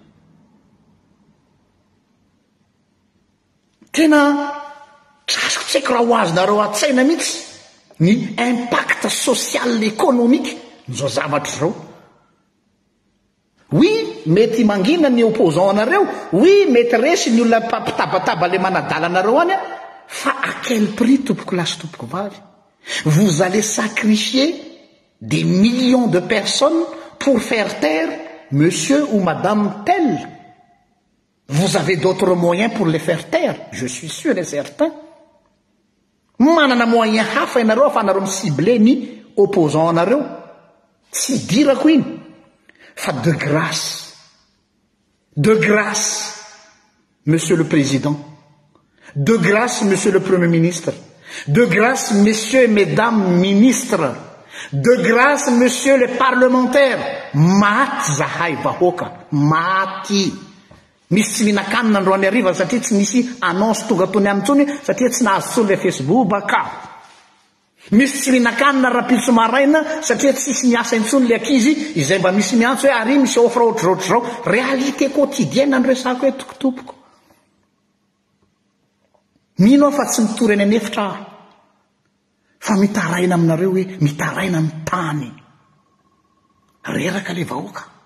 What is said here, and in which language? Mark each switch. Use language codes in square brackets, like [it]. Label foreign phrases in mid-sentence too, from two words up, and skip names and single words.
[mg] tena trasiko tsy haiko raha ho azonareo an-tsaina mihitsy ny [fr] impact social économique [mg] n'izao zavatra zao oui mety mangina ny opposant anareo oui mety resy ny olona mpitabataba le manadala anareo any a fa [fr] à quel prix [mg] tompoko lasy tompoko vavy [fr] vous allez sacrifier des millions de personnes pour faire taire monsieur ou madame tel. Vous avez d'autres moyens pour les faire taire, je suis sûr et certain. [mg] Manana moyen hafa ianareo fa anareo micible ny opposant anareo tsy dirako iny fa [fr] de grâce monsieur le président, de grâce monsieur le premier ministre, de grâce messieurs et mesdames ministres, de grâce monsieur les parlementaires, [mg] maty zahay vahoaka maty misy tsy mihinan-kanina androany hariva satria tsy misy annonce tonga tony amintsony satria tsy nahazo tsony le Facebook baka misy tsy mihinan-kanina rapitso maraina satria tsisy miasa intsony le ankizy izay mba misy miantso hoe ary misy offre ohatr'ohatr' zao [fr] réalité quotidienne [mg] andresako hoe tokotompoko mino aho fa tsy mitory any anefitra aho fa mitaraina aminareo hoe mitaraina amin'ny tany reraka le vahoaka